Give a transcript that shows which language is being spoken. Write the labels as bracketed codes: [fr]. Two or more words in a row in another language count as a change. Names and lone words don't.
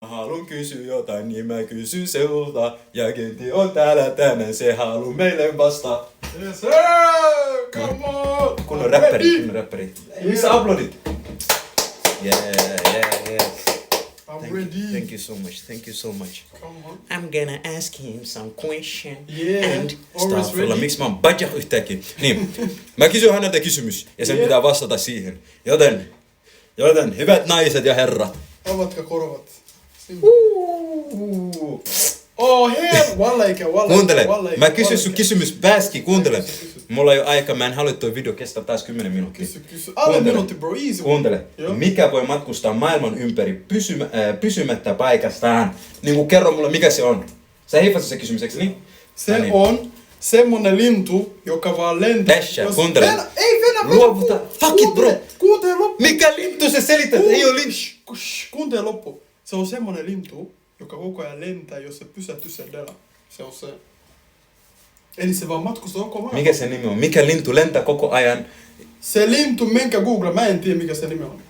[fi] Haluan kysyä jotain, niin mä kysyn sulta. Ja Kenti on täällä tänään, se haluu meille vastaa. [en] Yes sir! Come on! [fi] Kunnon räppäri. Missä uploadit? [en] Yeah. I'm ready. Thank you so much. Come on. I'm gonna ask him some question. Yeah, And always [fi] Staffilla, [en] ready. [fi] miksi mä oon badja yhtäkkiä? Niin, mä kysyn häneltä kysymys ja sen pitää vastata siihen. Joten hyvät naiset ja herrat. Avatkaa korvat. [en] Oh hell! [fi] Kuuntele, mä kysyn sun kysymys pääski, kuuntele. Mulla ei oo aika, mä en halua toi video kestää taas 10 minuuttia. Kysy. Alle minuutti [en] bro, easy. [fi] Kuuntele, Joo. mikä voi matkustaa maailman ympäri pysymättä paikastaan? Niinku kerro mulle mikä se on. Sä hiffasit se kysymys, eikö niin? Se on semmonen lintu, joka vaan lentää. Pesha, kuuntele. Ei venä. Luovuta. [en] Fuck it, bro. [fi] Kuuntele loppu. Mikä lintu se selität? Ei oo lintu. Kuuntele loppu. Se on semmonen lintu, joka koko ajan lentää, jos se pysähtyy sen dela. Se on se. Eli se vaan matkustaa koko maailman. Mikä se nimi on? Mikä lintu lentää koko ajan? Se lintu, menkää Google, mä en tiedä mikä se nimi on.